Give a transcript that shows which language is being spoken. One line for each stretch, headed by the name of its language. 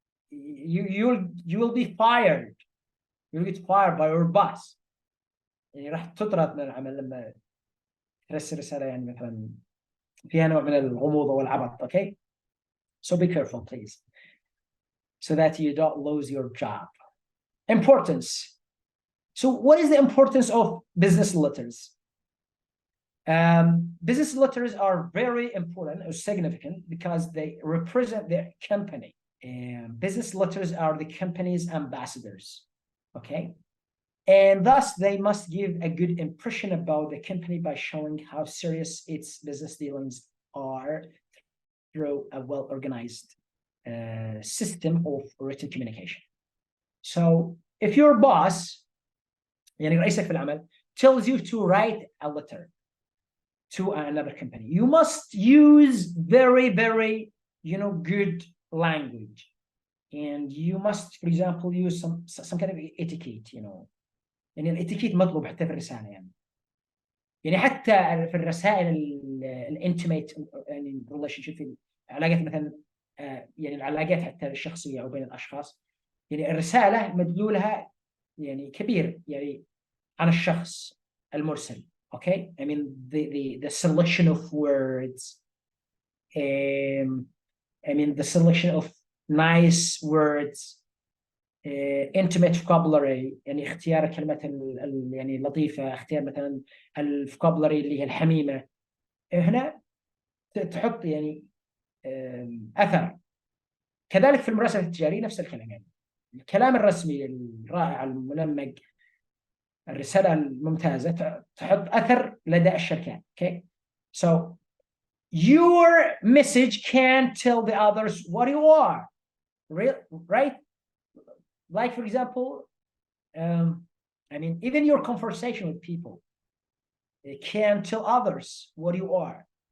English: You will be fired. You'll get fired by your boss.
Arabic: يعني راح تطرد من العمل لما ترسل رسالة يعني مثلا فيها نوع من الغموض والعبط.
English: Okay, so be careful please, so that you don't lose your job. Importance. So what is the importance of business letters? Business letters are very important or significant because they represent the company. And business letters are the company's ambassadors. Okay. And thus, they must give a good impression about the company by showing how serious its business dealings are through a well-organized system of written communication. So, if your boss,
Arabic: يعني رئيسك في العمل,
English: tells you to write a letter to another company, you must use very, very, good language, and you must, for example, use some kind of etiquette,
Arabic: يعني الاتيكيت مطلوب حتى في الرسالة يعني حتى في الرسائل الانتيميت يعني ريليشن شيب في العلاقات مثلا يعني العلاقات حتى الشخصية أو بين الأشخاص يعني الرسالة مدلولها يعني كبير يعني عن الشخص المرسل.
English: Okay, I mean the selection of words, the selection of nice words, intimate vocabulary
Arabic: يعني اختيار الكلمات يعني لطيفة، اختيار مثلا الفوكابولري اللي هي الحميمة. هنا تحط يعني أثر. كذلك في المراسلة التجارية نفس الكلام، يعني الكلام الرسمي الرائع المنمق، الرسالة الممتازة تحط أثر لدى الشركات.
English: Okay, so your message can tell the others what you are, right? Like, for example, even your conversation with people, it can tell others what you are.